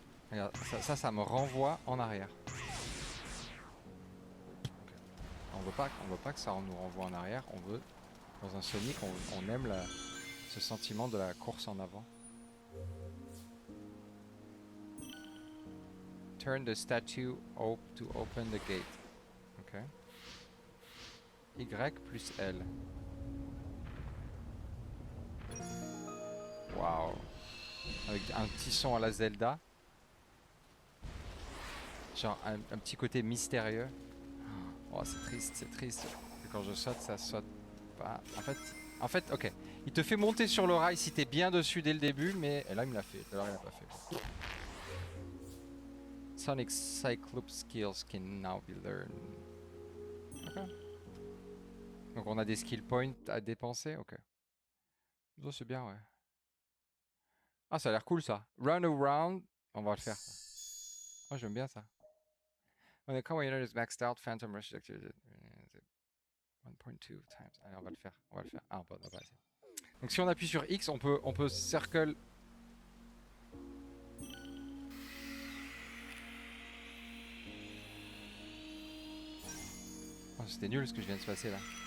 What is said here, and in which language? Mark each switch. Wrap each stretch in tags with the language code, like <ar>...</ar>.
<fr>Regarde, ça me renvoie en arrière. Okay. On veut pas que ça nous renvoie en arrière. On veut, dans un Sonic, on aime ce sentiment de la course en avant.</fr> <en>Turn the statue to open the gate.</en> <fr>Ok. Y plus L. Waouh. Avec un petit son à la Zelda. Genre un petit côté mystérieux. Oh, c'est triste, c'est triste. Et quand je saute, ça saute pas. En fait, ok. Il te fait monter sur le rail si t'es bien dessus dès le début, mais et là il me l'a fait. Tout à l'heure il l'a pas fait.</fr> <en>Sonic Cyclops skills can now be learned. Ok.</en> <fr>Donc on a des skill points à dépenser, ok. Ça c'est bien, ouais. Ah, ça a l'air cool ça.</fr> <en>Run around,</en> <fr>on va le faire. Oh, j'aime bien ça.</fr> <en>When the combo unit is maxed out, Phantom Rush is activated.</en> <fr>1.2 times. Allez, on va le faire. Ah, on va pas essayer. Donc si on appuie sur X, on peut circle. Oh, c'était nul ce que je viens de se passer là.</fr>